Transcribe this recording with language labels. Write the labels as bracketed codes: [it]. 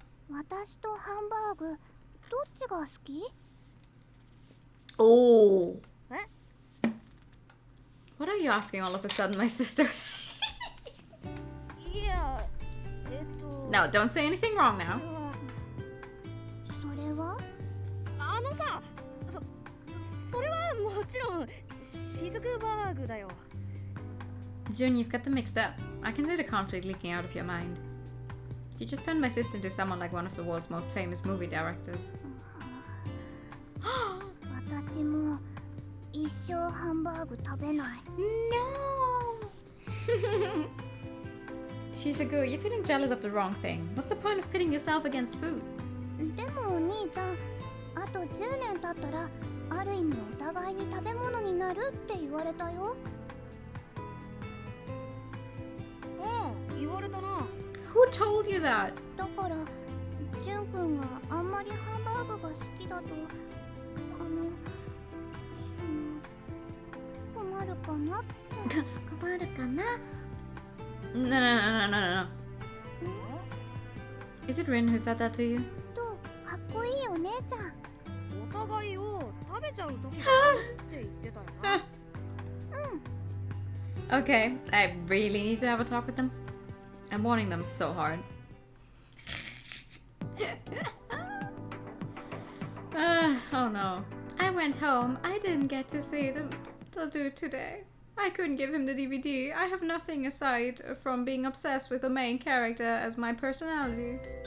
[ja] 私とハンバーグどっちが好き？ [en] Oh. [ja] え？ [en] What are you asking all of a sudden, my sister? [ja] いや、 [en] No, don't say anything wrong now. [ja] それは？あのさ、それはもちろんシズクバーグだよ。 [en] June, you've got them mixed up. I can see the conflict leaking out of your mind. You just turned my sister into someone like one of the world's most famous movie directors. [ja] 私も一生ハンバーグ食べない。 [en] No! Shizuku, you're feeling jealous of the wrong thing. What's the point of pitting yourself against food? [ja] でもお兄ちゃん、あと10年経ったらある意味お互いに食べ物になるって言われたよ。うん、言われたな。 [en] Who told you that? [ja] だからジュン君があんまりハンバーグが好きだと困るかなって困るかな [en] No. Is it Rin who said that to you? [ja] とかっこいいお姉ちゃんお互いを食べちゃう時があるって言ってたよな [en] Okay, I really need to have a talk with them. I'm wanting them so hard. Oh no. I went home. I didn't get to see the dude today. I couldn't give him the DVD. I have nothing aside from being obsessed with the main character as my personality.